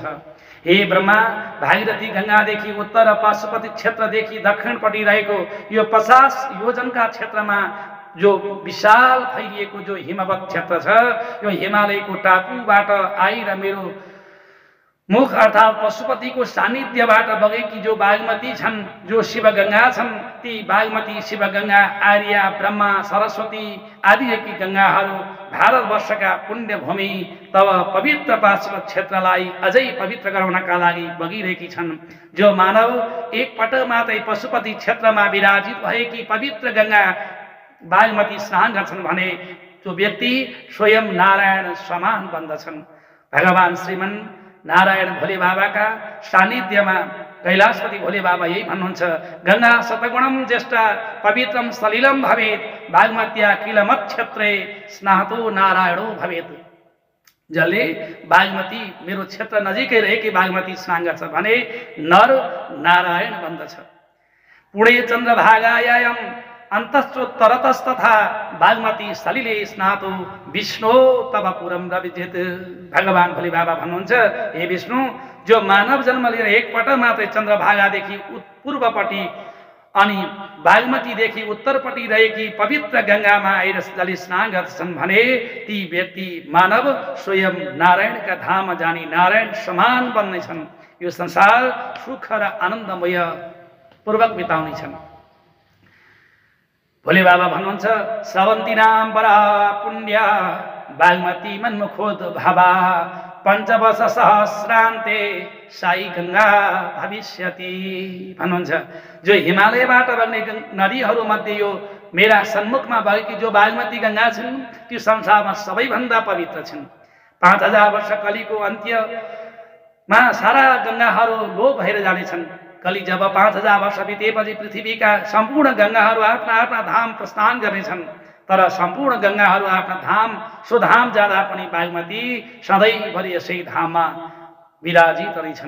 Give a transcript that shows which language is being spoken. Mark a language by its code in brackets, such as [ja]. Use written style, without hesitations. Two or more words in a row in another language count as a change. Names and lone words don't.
[ne] हे ब्रह्मा, भागीरथी गङ्गादेखि उत्तर पाशुपति क्षेत्रदेखि दक्षिणपट्टि रहेको यो 50 योजनका क्षेत्रमा जो विशाल फैलिएको जो हिमवत क्षेत्र छ, यो हिमालयको टापुबाट आएर मेरो मुख अर्थात पशुपतिको सान्निध्यबाट बगेकी जो बागमती छन्, जो शिवगङ्गा छन्, ती बागमती शिवगङ्गा आर्या ब्रह्मा सरस्वती आदिकी गङ्गाहरू भारतवर्षका पुण्यभूमि तब पवित्र पार्श्व क्षेत्रलाई अझै पवित्र गराउनका लागि बगिरहेकी छन्। जो मानव एकपटक मात्रै पशुपति क्षेत्रमा विराजित भएकी पवित्र गङ्गा बागमती स्नान गर्छन् भने त्यो व्यक्ति स्वयं नारायण समान बन्दछन्। भगवान श्रीमन नारायण भोले बाबाका सान्निध्यमा कैलाशपति भोले बाबा यही भन्नुहुन्छ, [sa] गङ्गा शतगुणम ज्येष्ठा पवित्रम सलिलम भवेत् बागमत्या किलमत क्षेत्रे स्नातो नारायणो भवेत्। [ne] जसले बागमती मेरो क्षेत्र नजिकै रहेकी बागमती स्नान गर्छ भने नर नारायण बन्दछ। [sa] पुणे चन्द्रभागायाम अन्तश्चोत्तरतस्तथा बागमती सलिले स्नातो विष्णु तब पुरम रविजित। [ne] भगवान भोले बाबा भन्नुहुन्छ, हे विष्णु, जो मानव जन्म लिएर एकपटक मात्रै चन्द्रभागादेखि पूर्वपट्टि अनि बागमतीदेखि उत्तरपट्टि रहेकी पवित्र गङ्गामा आएर जसले स्नान गर्छन् भने ती व्यक्ति मानव स्वयं नारायणका धाममा जाने नारायण समान बन्नेछन्। यो संसार सुख र आनन्दमय पूर्वक बिताउनेछन्। भोले बाबा भन्नुहुन्छ, [sa] स्रवन्ती नाम बरा पुण्य बागमती मनमुखोद भावा पञ्चवर्ष सहस्रान्ते साई गङ्गा भविष्यति भन्नुहुन्छ। [ne] जो हिमालयबाट बग्ने नदीहरू मध्ये यो मेरा सन्मुखमा बगेकी जो बागमती गङ्गा छन् त्यो संसारमा सबैभन्दा पवित्र छन्। 5000 वर्ष कलिको अन्त्यमा सारा गङ्गाहरू लोप भएर जानेछन्। कलि जब 5000 वर्ष बितेपछि पृथ्वीका सम्पूर्ण गङ्गाहरू आफ्ना आफ्ना धाम प्रस्थान गर्नेछन्, तर सम्पूर्ण गङ्गाहरू आफ्ना धाम स्वधाम जाँदा पनि बागमती सधैँभरि यसै धाममा विराजित रहन्छन्।